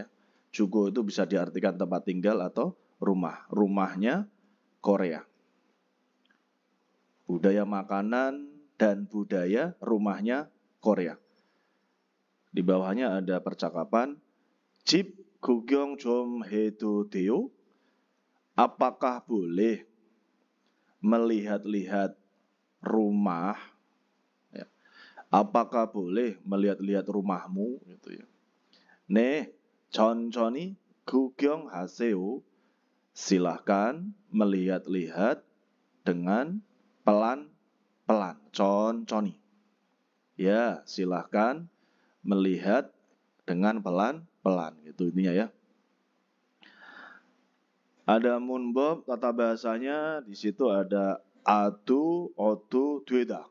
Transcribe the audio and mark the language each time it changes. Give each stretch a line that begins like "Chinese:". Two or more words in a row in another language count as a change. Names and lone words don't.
Indonesian: Jugo itu bisa diartikan tempat tinggal atau rumah. Rumahnya Korea. Budaya makanan dan budaya rumahnya Korea. Di bawahnya ada percakapan
Korean: 집 구경 좀 해도 돼요?
Indonesian: Apakah boleh melihat-lihat rumah? Ya. Apakah boleh melihat-lihat rumahmu? Gitu ya.
Korean: 네, 천천히 구경하세요.
Indonesian: Silahkan melihat-lihat dengan pelan-pelan.
Korean: 천천히.
Indonesian: Ya, silahkan melihat dengan pelan-pelan. Gitu intinya ya. Ada munbob, tata bahasanya di situ ada adu, odu, dueda.